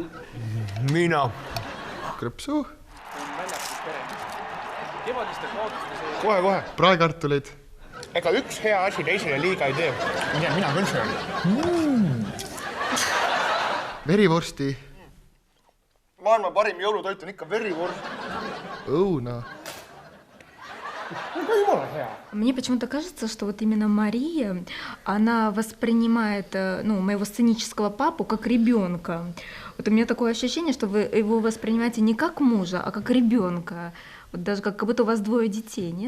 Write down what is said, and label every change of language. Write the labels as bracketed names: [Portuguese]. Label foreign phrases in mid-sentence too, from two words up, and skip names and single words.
[Estonian] Mina. Krõpsu. Kohe. Praekartuleid. Ega üks hea asi teisele liiga ei tee. Mina küll söön. Verivorsti. Maailma parim jõulutoit on ikka verivorst. Õuna. [Russian] Мне почему-то кажется, что вот именно Мария, она воспринимает моего сценического папу как ребенка. Вот у меня такое ощущение, что вы его воспринимаете не как мужа, а как ребенка. Вот даже как будто у вас 2 детей, нет?